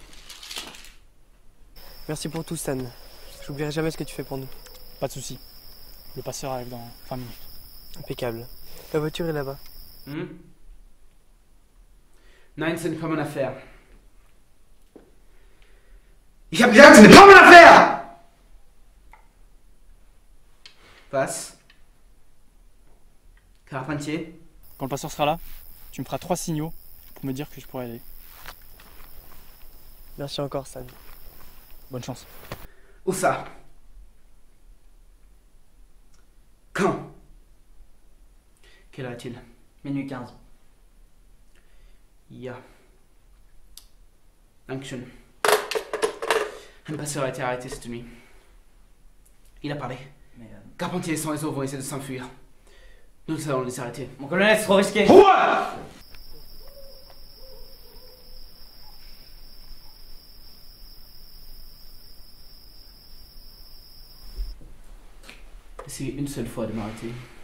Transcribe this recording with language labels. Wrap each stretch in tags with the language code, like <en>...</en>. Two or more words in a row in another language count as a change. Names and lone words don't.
<fr>Merci pour tout, Stan. J'oublierai jamais ce que tu fais pour nous. Pas de soucis. Le passeur arrive dans 20 minutes. Impeccable. La voiture est là-bas. Nein, ce n'est pas mon affaire.</fr> <de>Ich hab gesagt,</de> <fr>ce n'est pas mon affaire!</fr> <de>Was? Carpentier?</de> <fr>Quand le passeur sera là, tu me feras 3 signaux pour me dire que je pourrais aller. Merci encore, Stan. Bonne chance. Où ça? Quand? Quelle heure est-il? Minuit 15.</fr> <de>Ja. Dankeschön.</de> <fr>Un passeur a été arrêté cette nuit. Il a parlé. Mais Carpentier et son réseau vont essayer de s'enfuir. Nous allons les arrêter. Mon colonel, c'est trop risqué. Essayez une seule fois de m'arrêter.</fr>